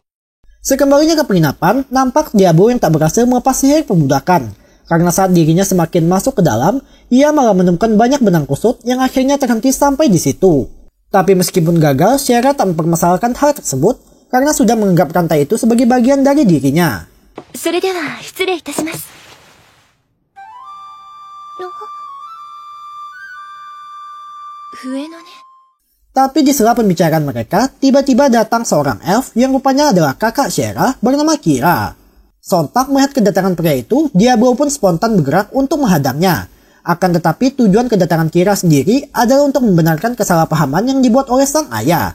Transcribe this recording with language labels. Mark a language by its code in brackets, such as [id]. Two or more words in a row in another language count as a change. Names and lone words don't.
[id] Sekembalinya ke penginapan, nampak Diablo yang tak berhasil melepas sihir perbudakan. Karena saat dirinya semakin masuk ke dalam, ia malah menemukan banyak benang kusut yang akhirnya terhenti sampai di situ. Tapi meskipun gagal, Sierra tak mempermasalahkan hal tersebut karena sudah menganggap rantai itu sebagai bagian dari dirinya. [ja] それでは失礼いたします。笛のね。 [id] Tapi di sela pembicaraan mereka, tiba-tiba datang seorang elf yang rupanya adalah kakak Sierra bernama Kira. Sontak melihat kedatangan pria itu, Diablo pun spontan bergerak untuk menghadangnya. Akan tetapi tujuan kedatangan Kira sendiri adalah untuk membenarkan kesalahpahaman yang dibuat oleh sang ayah.